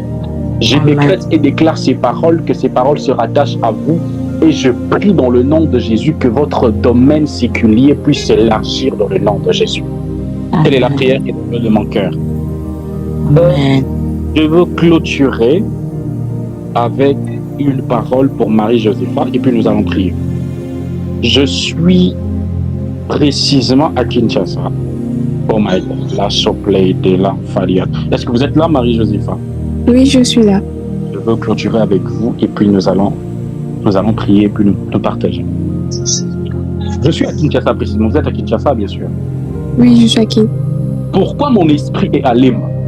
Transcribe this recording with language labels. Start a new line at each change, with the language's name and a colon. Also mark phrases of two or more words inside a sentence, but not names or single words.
French: Je décrète et déclare ces paroles, que ces paroles se rattachent à vous et je prie dans le nom de Jésus que votre domaine séculier puisse s'élargir dans le nom de Jésus. Telle est la prière qui est de mon cœur. Amen. Je veux clôturer avec une parole pour Marie-Josépha et puis nous allons prier. Je suis précisément à Kinshasa.
English: Oh my God,
French: la sopley de la Faria. Est-ce que vous êtes là, Marie-Josépha? Oui, je suis là. Je veux clôturer avec vous et puis nous allons prier et puis nous partager. Je suis à Kinshasa précisément. Vous êtes à Kinshasa, bien sûr. Oui, je suis à Kinshasa. Pourquoi mon esprit est à Limba?